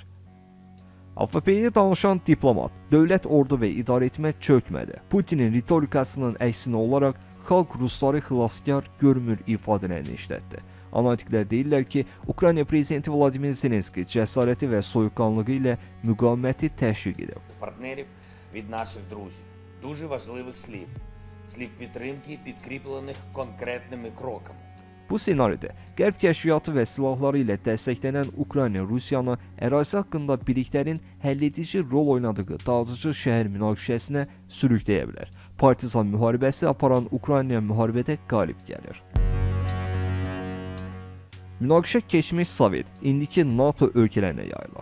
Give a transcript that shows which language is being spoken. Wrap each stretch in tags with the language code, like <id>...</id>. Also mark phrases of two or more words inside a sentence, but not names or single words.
<az>AFP-yə danışan diplomat, dövlət, ordu və idarəetmə çökmədi. Putinin ritorikasının əksinə olaraq xalq Rusları xilaskar görmür ifadələrini işlətdi. Analitiklər deyirlər ki, Ukrayna prezidenti Vladimir Zelenski cəsarəti və soyuqqanlığı ilə müqaviməti təşviq edib.</az> <uk>Партнерів від наших друзів. Дуже важливих слів. Слів підтримки, підкріплених конкретними кроками.</uk> <az>Bu senaridə Qərb kəşfiyyatı və silahları ilə dəstəklənən Ukrayna Rusiyanı ərazi haqqında birliklərin həlledici rol oynadığı dağıdıcı şəhər münaqişəsinə sürükləyə bilər. Partizan müharibəsi aparan Ukrayna müharibədə qalib gəlir. Münaqişə keçmiş Sovet, indiki NATO ölkələrinə yayılır.</az>